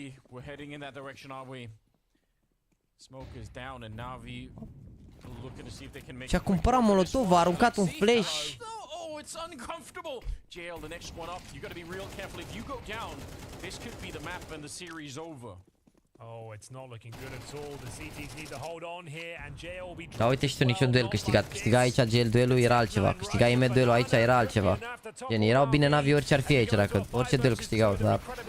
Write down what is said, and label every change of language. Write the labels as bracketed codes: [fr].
[en] We're heading in that direction, are we? Smoke is down and NaVi looking to see if they can make. [ro] Și-a cumpărat molotov, a aruncat un flash. [en] Oh, it's uncomfortable. Jail, the next one up. You got to be real careful. If you go down, this could be the map and the series over. Oh, it's not looking good at all. The CTs need to hold on here and JL will be. [ro] Da, uite și tu, niciun duel câștigat. Câștiga aici JL duelul era altceva. Câștiga IM duelul aici era altceva. Gen, erau bine NaVi orice ar fi aici, dacă orice duel câștigau, dar...